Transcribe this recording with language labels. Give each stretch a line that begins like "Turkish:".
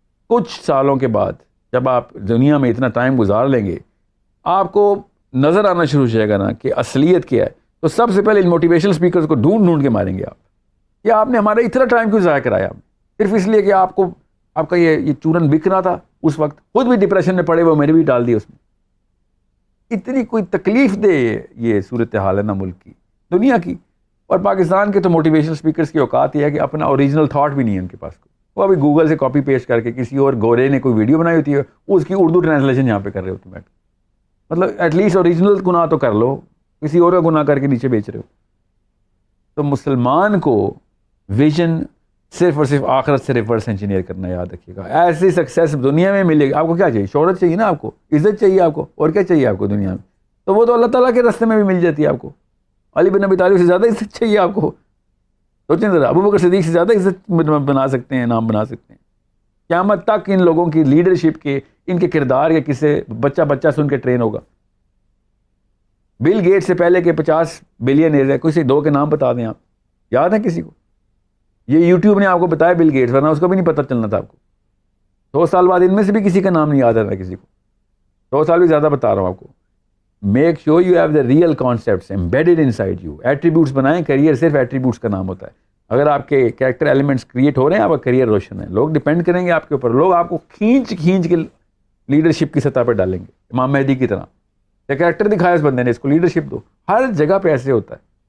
Urdu: کچھ سالوں کے بعد جب آپ دنیا میں اتنا ٹائم گزار لیں گے, آپ کو نظر آنا شروع ہو جائے گا نا کہ اصلیت کیا ہے. تو سب سے پہلے ان موٹیویشنل اسپیکرز کو ڈھونڈ کے ماریں گے آپ. یا آپ نے ہمارا اتنا ٹائم کیوں ضائع کرایا, صرف اس لیے کہ آپ کا یہ چورن بک رہا تھا اس وقت, خود بھی ڈپریشن میں پڑے ہوئے, میرے بھی ڈال دی اس میں. اتنی کوئی تکلیف دے یہ صورتحال ہے نا ملک کی, دنیا کی. اور پاکستان کے تو موٹیویشنل اسپیکرز کی اوقات یہ ہے کہ اپنا اوریجنل تھاٹ بھی نہیں ہے ان کے پاس. وہ ابھی گوگل سے کاپی پیسٹ کر کے کسی اور گورے نے کوئی ویڈیو بنائی ہوتی ہے, اس کی اردو ٹرانسلیشن یہاں پہ کر رہے ہوتے ہیں. مطلب ایٹ لیسٹ اوریجنل گناہ تو کر لو, کسی اور کا گناہ کر کے نیچے بیچ رہے ہو. تو مسلمان کو ویژن صرف اور صرف آخرت سے ریورس انجینئر کرنا, یاد رکھیے گا. ایسی سکسیس دنیا میں ملے گی. آپ کو کیا چاہیے؟ شہرت چاہیے نا, آپ کو عزت چاہیے, آپ کو اور کیا چاہیے آپ کو دنیا میں؟ تو وہ تو اللہ تعالیٰ کے راستے میں بھی مل جاتی ہے آپ کو. علی بن ابی طالب سے زیادہ عزت چاہیے آپ کو. سوچیں ذرا, ابو بکر صدیق سے زیادہ عزت بنا سکتے ہیں, نام بنا سکتے ہیں. قیامت تک ان لوگوں کی لیڈرشپ کے, ان کے کردار یا کسی بچہ سن کے ٹرین ہوگا. بل گیٹ سے پہلے کے 50 بلینئر ہے, کسی 2 کے نام بتا دیں آپ, یاد ہے کسی کو؟ یہ یوٹیوب نے آپ کو بتایا بل گیٹس, ورنہ اس کو بھی نہیں پتہ چلنا تھا آپ کو. 2 سال بعد ان میں سے بھی کسی کا نام نہیں یاد رہا کسی کو. 2 سال بھی زیادہ بتا رہا ہوں آپ کو.
English: Make sure you have the real concepts embedded inside you.
Urdu: Attributes بنائیں. کیریئر صرف ایٹریبیوٹس کا نام ہوتا ہے. اگر آپ کے کریکٹر ایلیمنٹس کریٹ ہو رہے ہیں, آپ کا کیریئر روشن ہے. لوگ ڈپینڈ کریں گے آپ کے اوپر, لوگ آپ کو کھینچ کے لیڈرشپ کی سطح پہ ڈالیں گے, امام مہدی کی طرح. کریکٹر دکھایا اس بندے نے, اس کو لیڈرشپ دو. ہر جگہ پہ ایسے ہوتا ہے.